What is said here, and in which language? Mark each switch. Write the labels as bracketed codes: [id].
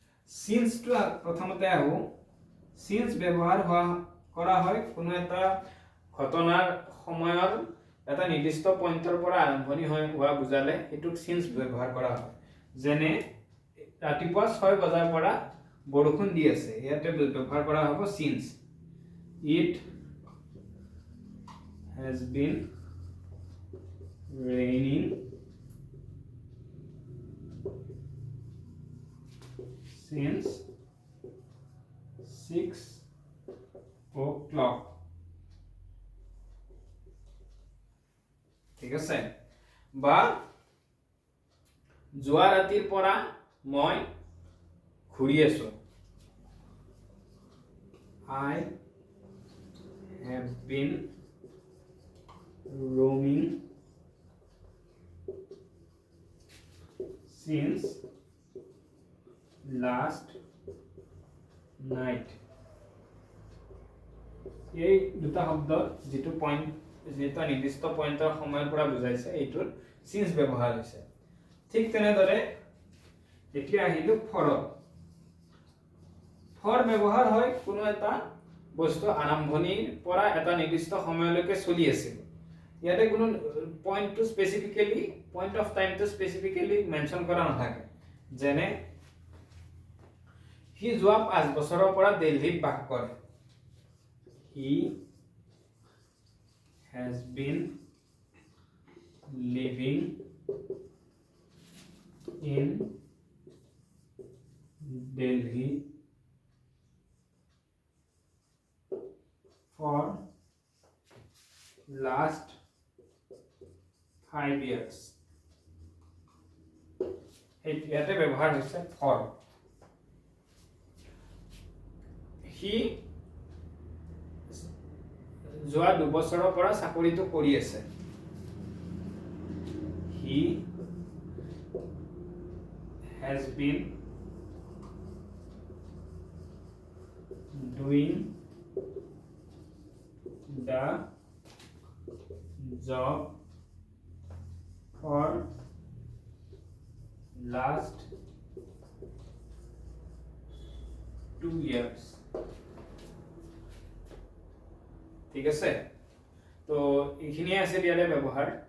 [as] সিন্সটো প্ৰথমতে আহো। সিন্স ব্যৱহাৰ কৰা হয় কোনো এটা ঘটনাৰ সময়ৰ এটা নিৰ্দিষ্ট পইণ্টৰ পৰা আৰম্ভণি হোৱা বুজালে সেইটোক সিন্স ব্যৱহাৰ কৰা হয়। যেনে ৰাতিপুৱা 6 বজাৰ পৰা বৰষুণ দি আছে, ইয়াতে ব্যৱহাৰ কৰা হ'ব since. [en] It has been raining since 6 o'clock। [as] ঠিক আছে, বা যোৱা ৰাতিৰ পৰা মই ঘূৰি আছো। [en] I have been roaming since last night। [as] এই দুটা শব্দ যেটো নিৰ্দিষ্ট পইণ্টৰ সময়ৰ পৰা বুজাইছে এইটোৰ সিন্স ব্যৱহাৰ হৈছে। ঠিক তেনেদৰে এতিয়া আহিলো ফৰত। ফৰ ব্যৱহাৰ হয় কোনো এটা বস্তু আৰম্ভণিৰ পৰা এটা নিৰ্দিষ্ট সময়লৈকে চলি আছিল। ইয়াতে কোনো [en] point of টাইমটো specifically mention [as] কৰা নাথাকে। যেনে সি যোৱা 5 বছৰৰ পৰা দিল্লীত বাস কৰে। [en] He has been living in Delhi for last 5 years। [as] ইয়াতে ব্যৱহাৰ হৈছে for। সি যোৱা 2 বছৰৰ পৰা চাকৰিটো কৰি আছে। [en] He has been doing the job for last 2 years। [as] ঠিক আছে, তো এইখিনিয়ে আছে ইয়াৰে ব্যৱহাৰ।